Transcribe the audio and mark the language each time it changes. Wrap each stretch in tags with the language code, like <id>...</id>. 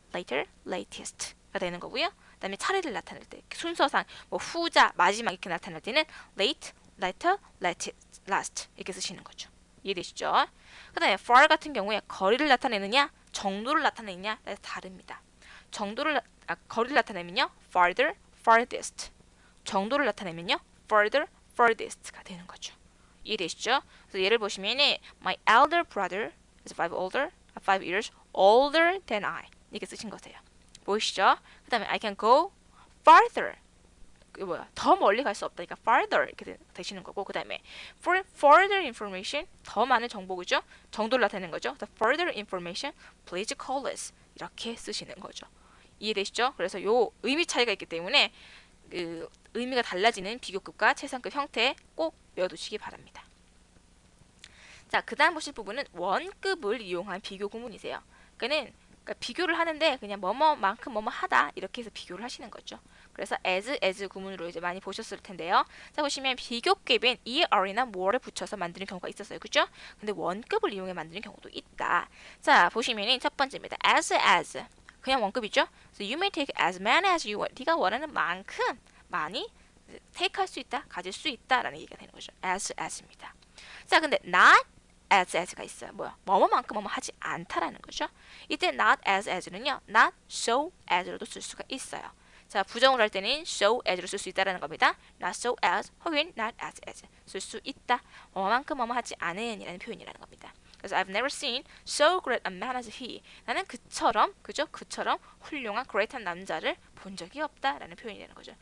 <ko>later, latest가 되는 거고요. 그다음에 차례를 나타낼 때 순서상 후자, 마지막 이렇게 나타낼 때는 late, later, last 이렇게 쓰시는 거죠. 이해되시죠? 그 다음에 far 같은 경우에 거리를 나타내느냐 정도를 나타내느냐 다릅니다. 거리를 나타내면요 farther, farthest 정도를 나타내면요 further, furthest가 되는 거죠. 이해되시죠? 그래서 예를 보시면은</ko> <en>my elder brother is 5 years older than I</en> <ko>이렇게 쓰신 거세요. 보이시죠? 그 다음에</ko> <en>I can go farther</en> <ko>더 멀리 갈 수 없다니까 farther 이렇게 되시는 거고 그 다음에</ko> <en>for further information</en> <ko>더 많은 정보죠? 정도를 나타내는 거죠.</ko> <en>The further information please call us</en> <ko>이렇게 쓰시는 거죠. 이해되시죠? 그래서 요 의미 차이가 있기 때문에 그 의미가 달라지는 비교급과 최상급 형태 꼭 외워두시기 바랍니다. 자, 그 다음 보실 부분은 원급을 이용한 비교 구문이세요. 그러니까 비교를 하는데 그냥 뭐뭐만큼 뭐뭐 하다 이렇게 해서 비교를 하시는 거죠. 그래서 as 구문으로 이제 많이 보셨을 텐데요. 자, 보시면 비교급엔 er이나 more를 붙여서 만드는 경우가 있었어요. 그죠? 근데 원급을 이용해 만드는 경우도 있다. 자, 보시면은 첫 번째입니다. as 그냥 원급이죠.</ko> <en>So you may take as many as you want.</en> <ko>네가 원하는 만큼 많이 take 할 수 있다, 가질 수 있다라는 얘기가 되는 거죠. as입니다. 자, 근데 not as가 있어요. 뭐뭐만큼 뭐뭐 하지 않다라는 거죠. 이때 not as는요, not so as로도 쓸 수가 있어요. 자, 부정을 할 때는 so as로 쓸 수 있다라는 겁니다. not so as 혹은 not as 쓸 수 있다. 뭐만큼 뭐뭐 하지 않은이라는 표현이라는 겁니다. 그래서</ko> <en>I've never seen so great a man as he.</en> <ko>나는 그처럼 훌륭한 great한 남자를 본 적이 없다라는 표현이 되는 거죠.</ko>